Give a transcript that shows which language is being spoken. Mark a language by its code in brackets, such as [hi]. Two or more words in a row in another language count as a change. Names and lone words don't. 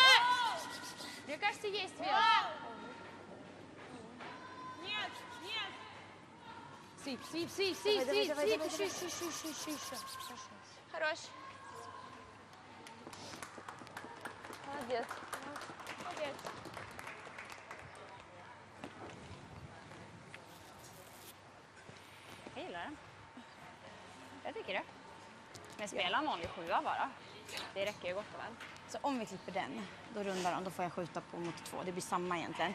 [ru] Мне кажется, есть вес. 2. Нет, нет. Сип, сип, сип, сип, сип, сип, еще. Хорош. Молодец. Молодец. [sv] Jag gillar den. Jag tycker det. Men spela en vanlig 7 bara. Det räcker ju gott och väl. Så om vi klipper den, då rundar de, då får jag skjuta på mot 2. Det blir samma egentligen.